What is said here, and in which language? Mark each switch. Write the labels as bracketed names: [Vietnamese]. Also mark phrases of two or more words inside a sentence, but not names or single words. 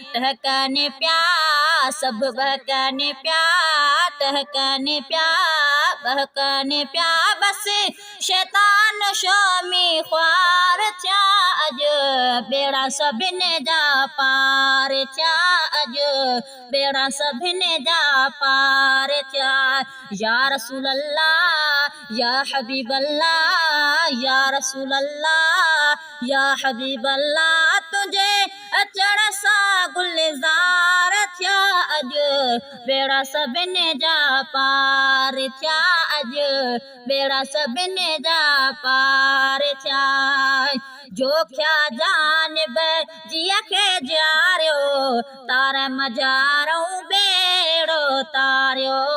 [Sindhi] ٽهڪن پيا سڀ ٻهڪن پيا، ٽهڪن پيا ٻهڪن پيا. بس شيطان شامي خوار ٿيا اڄ، ٻيڙا سڀني جا پار ٿيا اڄ. ٻيڙا سڀني جا پار ٿيا. [Arabic] يا رسول الله، يا حبيب الله، يا رسول الله، يا حبيب الله، [Sindhi] تنهنجي اچڻ سان گلزار ٿيا اڄ، ٻيڙا سڀني جا پار ٿيا اڄ. ٻيڙا سڀني جا پار ٿيا. جوکيا جانب جيئن کي جاريو، تار مجهارون ٻيڙو تاريو.